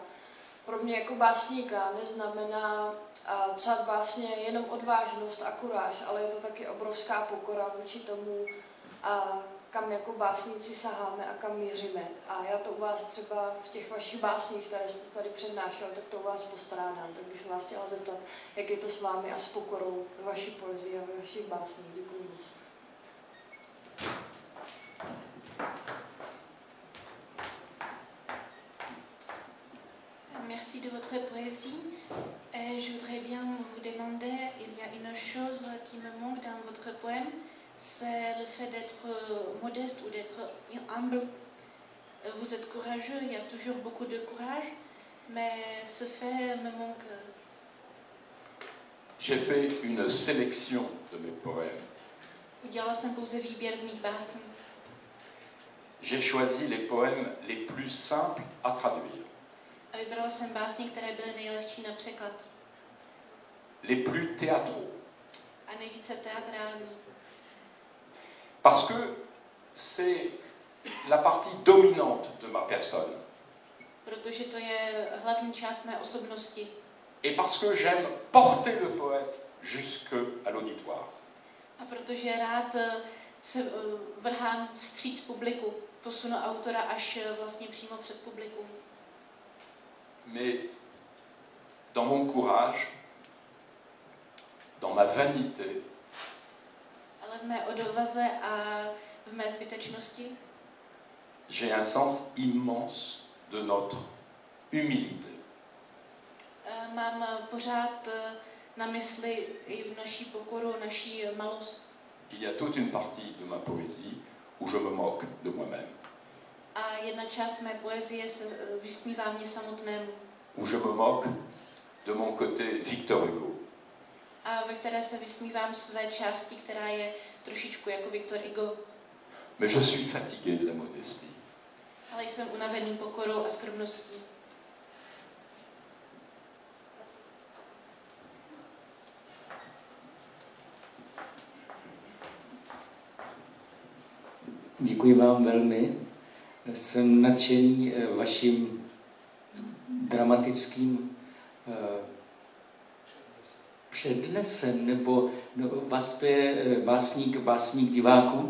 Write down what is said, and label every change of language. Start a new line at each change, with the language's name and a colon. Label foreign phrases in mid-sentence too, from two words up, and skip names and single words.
Czech: Pro mě jako básníka neznamená psát básně jenom odvážnost a kuráž, ale je to taky obrovská pokora vůči tomu, kam jako básníci saháme a kam míříme. A já to u vás třeba v těch vašich básních, které jste tady přednášel, tak to u vás postrádám. Tak bych se vás chtěla zeptat, jak je to s vámi a s pokorou ve vaší poezii a ve vašich básních. Děkuji moc.
French: Merci de votre poésie. Je voudrais bien vous demander, il y a une chose qui me manque dans votre poème, c'est le fait d'être modeste ou d'être humble. Vous êtes courageux, il y a toujours beaucoup de courage, mais ce fait me manque. J'ai fait une sélection de mes poèmes.
Czech: Udělala jsem pouze výběr z mých básní.
French: J'ai choisi les poèmes les plus simples à traduire.
Czech: A vybrala jsem básně, které byly nejlehčí na překlad.
French: Les plus théâtraux.
Czech: A nejvíce teatrální.
French: Parce que c'est la partie dominante de ma personne.
Czech: Protože to je hlavní část mé osobnosti.
French: Et parce que j'aime porter le poète jusqu'à l'auditoire.
Czech: A protože rád se vrhám vstříc publiku, posunu autora až vlastně přímo před publikum.
French: Mais dans mon courage, dans ma vanité,
Czech: ale v mé odvaze a v mé zbytečnosti
French: j'ai un sens immense de notre humilité.
Czech: mám pořád na mysli i naší pokoru, naší malost.
French: Il y a toute une partie de ma poésie où je me moque de moi-même.
Czech: A jedna část mé poezie se vysmívá mě samotnému.
French: Où je me moque de mon côté Victor Hugo.
Czech: A ve které se vysmívám své části, která je trošičku jako Victor Hugo.
French: Mais je suis fatigué de la modestie.
Czech: Ale jsem unavený pokorou a skromností. Děkuji vám velmi. Jsem nadšený vaším dramatickým přednesem, nebo vás to je básník diváků,